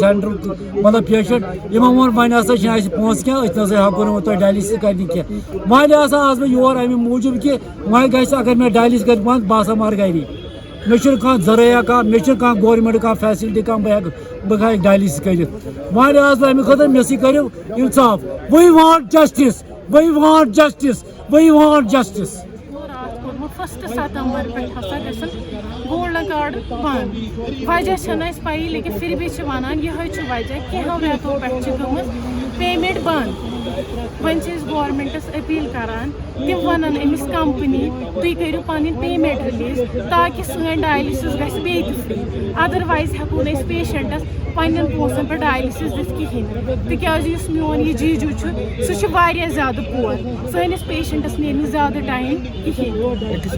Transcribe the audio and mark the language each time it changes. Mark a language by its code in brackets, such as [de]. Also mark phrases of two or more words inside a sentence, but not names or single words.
[ks] سینٹر مطلب پیشنٹ یمو ووٚن وۄنۍ ہسا چھِ اَسہِ پونسہٕ کینٛہہ أسۍ نسا ہٮ۪کو نہٕ تۄہہِ ڈائلسس کرنہِ کینٛہہ وۄنۍ ہسا آس بہٕ یور امہِ موٗجوٗب کہِ وۄنۍ گژھِ اگر مےٚ ڈائلسس گژھِ بند بہٕ ہسا مر گری مےٚ چھُنہٕ کانٛہہ ذرٲیا کانٛہہ مےٚ چھُنہٕ کانٛہہ گورمنٹ کانٛہہ فیسلٹی کانٛہہ بہٕ ہٮ۪کہٕ ڈائلسس کٔرِتھ وۄنۍ آس بہٕ امہِ خٲطرٕ مےٚ سۭتۍ کٔرِو انصاف [en] we want justice we want justice we want justice first September [ks] پہ ہسا گژھن گولڈن کارڈ بند وجہ چھنہٕ اَسہِ پایی [ur] لیکن پھر بھی [ks] چھِ ونان یِہوے چھُ وجہ کینٛہو رٮ۪تو پٮ۪ٹھ چھِ گٔمٕژ پیمنٹ بند وۄنۍ چھِ أسۍ گورمنٹس اپیل کران تِم ونن أمِس کمپنی تُہۍ کٔرِو پنٕنۍ [en] payment release [ks] تاکہِ سٲنۍ ڈائلسس گژھِ بیٚیہِ تہِ فری ادروایز ہٮ۪کو نہٕ أسۍ پیشنٹس پننٮ۪ن پونسن پٮ۪ٹھ ڈائلسس دِتھ کِہیٖنۍ تِکیازِ یُس میون یہِ جیجوٗ چھُ سُہ چھُ واریاہ زیادٕ پور سٲنِس پیشنٹس نیرِ نہٕ زیادٕ ٹایم کِہیٖنۍ